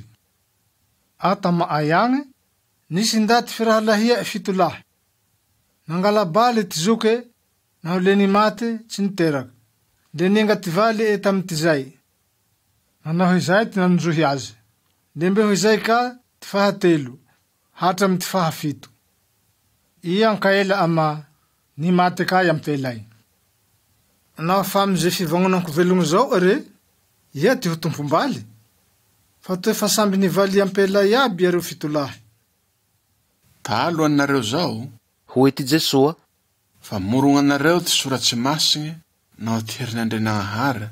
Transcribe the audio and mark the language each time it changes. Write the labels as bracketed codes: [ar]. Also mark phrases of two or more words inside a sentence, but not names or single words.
[mg] Ata maay agny, nisy ndaty firahalahia fito lahy. Nangalabaly ty zoke, naho le ni mate tsy niteraky. Le ninga ty valy eta amy ty zay. Nanao izay ty nanonjohy azy. Le mbe izay ka ty fahatelo, hatra amy ty fahafito. Ia ankaela ama ni mate kay amy telay. Naho fa amze fivagnonako velogno zao are, ia ty ho tompombaly. Fa toe fa samby ni valy ampelay aby areo fito lahy. Talo anareo zao, Hoe ty Jesua, fa morogna ty soratsy masigny, nao ty herin'Andrianahary.